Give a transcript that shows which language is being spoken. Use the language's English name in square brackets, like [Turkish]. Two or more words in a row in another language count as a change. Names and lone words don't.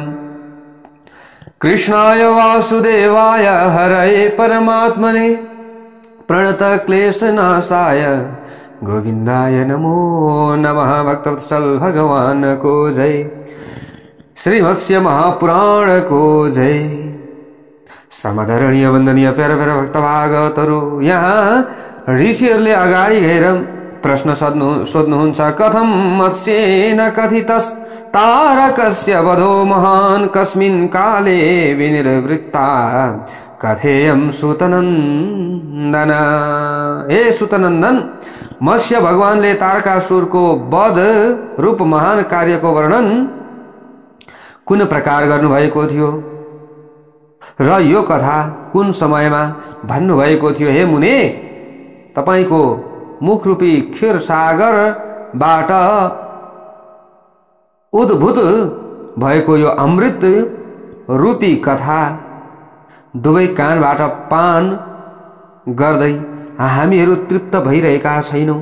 [Sanskrit] कृष्णाय वासुदेवाय हरये परमात्मने प्रणतक्लेशनाशाय गोविंदाय नमो नमः। [Nepali] भक्तवत्सल भगवान को जय। श्रीमत्स्य महापुराण को जय। समदरणीय वंदनीय प्यारा प्यारा भक्तभागवतहरु, यहाँ ऋषिहरूले अगाडि गएर प्रश्न सोध्नुहुन्छ। [Sanskrit] कथं मत्स्येन कथितस् तारकस्य वधो महान् कस्मिन् काले विनिर्वृत्ता कथेयं सुतनन्दन। [Nepali] हे सुतनन्दन, मत्स्य भगवानले तारकासुरको वध रूप महान कार्यको वर्णन कुन प्रकार गर्नुभएको थियो र यो कथा कुन समयमा भन्नुभएको थियो? हे मुने, तपाईको मुखरूपी क्षीर सागरबाट उद्भूत भएको यो अमृत रूपी कथा दुवै कानबाट पान गर्दै हामीहरू तृप्त भइरहेका छैनौं।